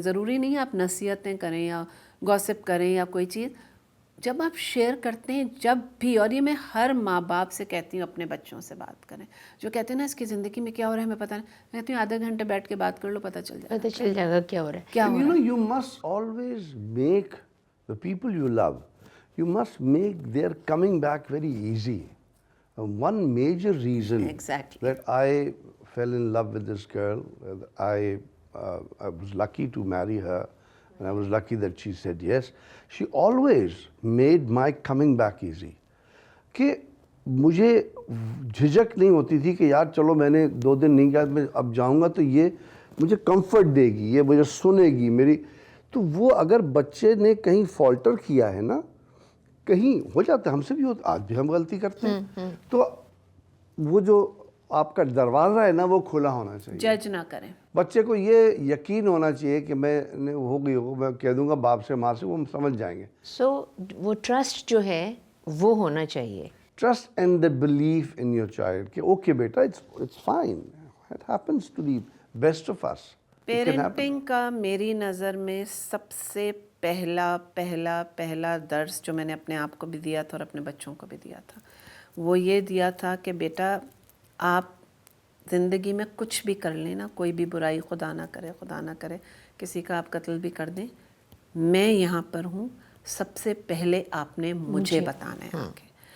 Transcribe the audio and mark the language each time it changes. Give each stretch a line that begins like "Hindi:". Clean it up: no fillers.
Urdu: ضروری نہیں ہے آپ نصیحتیں کریں یا گوسپ کریں یا کوئی چیز. جب آپ شیئر کرتے ہیں جب بھی، اور یہ میں ہر ماں باپ سے کہتی ہوں اپنے بچوں سے بات کریں، جو کہتے ہیں نا اس کی زندگی میں کیا ہو رہا ہے ہمیں پتہ نہیں، میں کہتی ہوں آدھا گھنٹے بیٹھ کے بات کر لو، پتہ چل جائے گا، پتہ چل جائے گا کیا ہو رہا ہے. کیا ہو رہا ہے.
English: You must always make the people you love, you must make their coming back very easy. One major reason Exactly. that I fell in love with this girl, I was lucky to marry her, and I was lucky that she said yes. She always made my coming back easy.
Urdu: کہ مجھے جھجک نہیں ہوتی تھی کہ یار چلو میں نے 2 دن نہیں کیا، میں اب جاؤں گا تو یہ مجھے کمفرٹ دے گی، یہ مجھے سنے گی میری. تو وہ اگر بچے نے کہیں فالٹر کیا ہے نا، کہیں ہو جاتا ہے، ہم سے بھی ہوتا، آج بھی ہم غلطی کرتے ہیں، تو وہ جو آپ کا دروازہ ہے نا وہ کھلا ہونا چاہیے. جج نہ کریں. بچے کو یہ یقین ہونا چاہیے کہ میں نے ہو گئی ہو، میں کہہ دوں گا باپ سے ماں سے، وہ سمجھ جائیں گے. سو وہ ٹرسٹ جو ہے وہ ہونا چاہیے.
English: Trust and the belief in your child
Urdu: کہ okay beta
English: it's fine, it happens to the best of us.
Urdu: Parenting کا میری نظر میں سب سے پہلا درس جو میں نے اپنے آپ کو بھی دیا تھا اور اپنے بچوں کو بھی دیا تھا، وہ یہ دیا تھا کہ بیٹا آپ زندگی میں کچھ بھی کر لیں نا، کوئی بھی برائی، خدا نہ کرے کسی کا آپ قتل بھی کر دیں، میں یہاں پر ہوں، سب سے پہلے آپ نے مجھے بتانا ہے آگے.